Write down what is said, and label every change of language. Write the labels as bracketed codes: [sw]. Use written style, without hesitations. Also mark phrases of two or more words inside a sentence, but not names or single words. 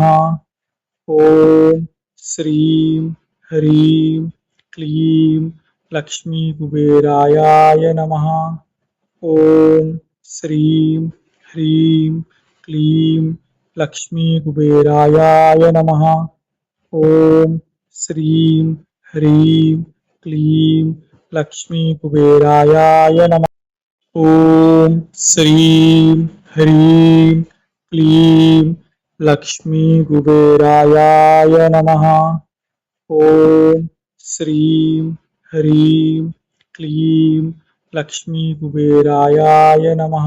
[sa] ఓం శ్రీం హ్రీం క్లీం లక్ష్మీ కుబేరాయ నమః. ఓం శ్రీం హ్రీం క్లీం లక్ష్మీ కుబేరాయ నమః. ఓం శ్రీం హ్రీం క్లీం लक्ष्मी कुबेराय नमः। ओम श्रीं ह्रीं क्लीं लक्ष्मी कुबेराय नमः। ओम श्रीं ह्रीं क्लीं लक्ष्मी कुबेराय नमः।